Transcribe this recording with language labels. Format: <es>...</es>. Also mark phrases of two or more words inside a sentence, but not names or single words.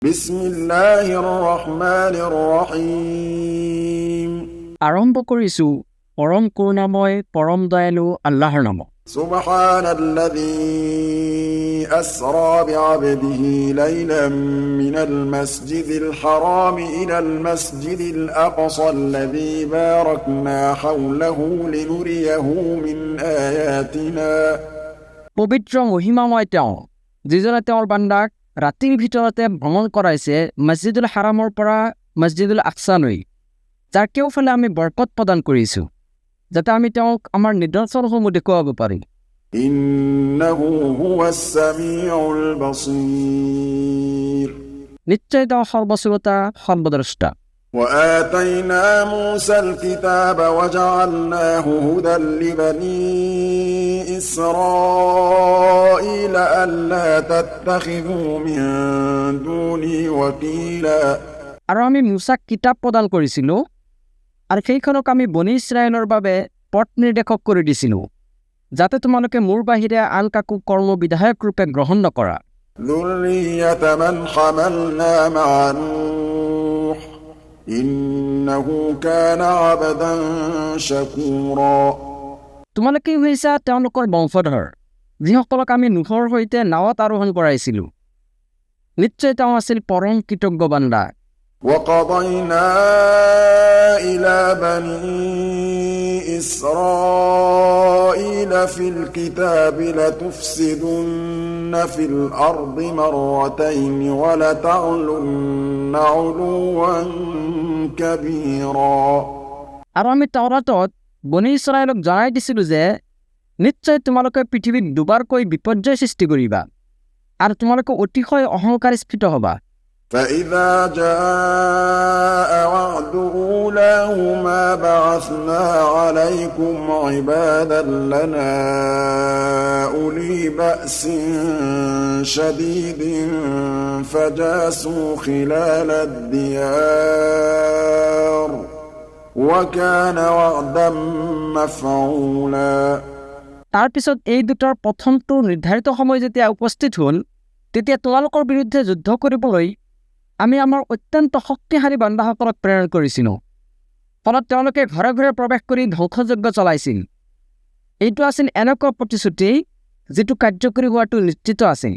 <ar>بسم الله الرحمن الرحيم</ar> <as>আৰম্ভ কৰিছো পৰম কৰুণাময় পৰম দয়ালু আল্লাহৰ নামত</as> <ar>سبحان الذي أسرى بعبده ليلا من المسجد الحرام إلى المسجد الأقصى الذي باركنا حوله لنريه من آياتنا</ar> <as>পবিত্ৰ মহিমাময় তেওঁ যিজনে তেওঁৰ বান্দাক ৰাতিৰ ভিতৰতে ভ্ৰমণ কৰাইছে মছজিদুল হাৰামৰ পৰা মছজিদুল আকছালৈ যাৰ কেউফালে আমি বৰকত প্ৰদান কৰিছোঁ যাতে আমি তেওঁক আমাৰ নিদৰ্শনসমূহ দেখুৱাব পাৰিম</as> <ar>إنه هو السميع البصير</ar> <as>নিশ্চয় তেওঁ সৰ্বশ্ৰোতা সৰ্বদ্ৰষ্টা</as> <ar>وآتينا موسى الكتاب وجعلناه هدى لبني إسرائيل ألا تتخذوا من دوني وكيلا</ar> <as>আৰু আমি মুছাক কিতাপ প্ৰদান কৰিছিলোঁ আৰু সেইখনক আমি বনি ইছৰাইলৰ বাবে পথ নিৰ্দেশক কৰি দিছিলোঁ যাতে তোমালোকে মোৰ বাহিৰে আন কাকো কৰ্মবিধায়ক ৰূপে গ্ৰহণ নকৰা</as> <ar>ذرية من حملنا مع نوح إنه كان عبدا شكورا</ar> <as>তোমালোকে হৈছা তেওঁলোকৰ বংশধৰ যিসকলক আমি নুহৰ সৈতে নাৱত আৰোহণ কৰাইছিলোঁ নিশ্চয় তেওঁ আছিল পৰম কৃতজ্ঞ বান্দা</as> <ar>وقضينا إلى بني إسرائيل في الكتاب لتفسدن في الأرض مرتين ولتعلن علوا كبيرا</ar> <as>আৰু আমি তাওৰাতত বনি ইছৰাইলক জনাই দিছিলোঁ যে নিশ্চয় তোমালোকে পৃথিৱীত দুবাৰকৈ বিপৰ্যয় সৃষ্টি কৰিবা আৰু তোমালোকে অতিশয় অহংকাৰস্ফীত হ'বা</as> <ar>فإذا جاء وعد أولاهما بعثنا عليكم عبادا لنا أولي بأس شديد فجاسوا خلال الديار وكان وعدا مفعولا</ar> <as>তাৰ পিছত এই দুটাৰ প্ৰথমটো নিৰ্ধাৰিত সময় যেতিয়া উপস্থিত হ'ল তেতিয়া তোমালোকৰ বিৰুদ্ধে যুদ্ধ কৰিবলৈ আমি আমাৰ অত্যন্ত শক্তিশালী বান্দাসকলক প্ৰেৰণ কৰিছিলোঁ ফলত তেওঁলোকে ঘৰে ঘৰে প্ৰৱেশ কৰি ধ্বংসযজ্ঞ চলাইছিল এইটো আছিল এনেকুৱা প্ৰতিশ্ৰুতি যিটো কাৰ্যকৰী হোৱাটো নিশ্চিত আছিল</as>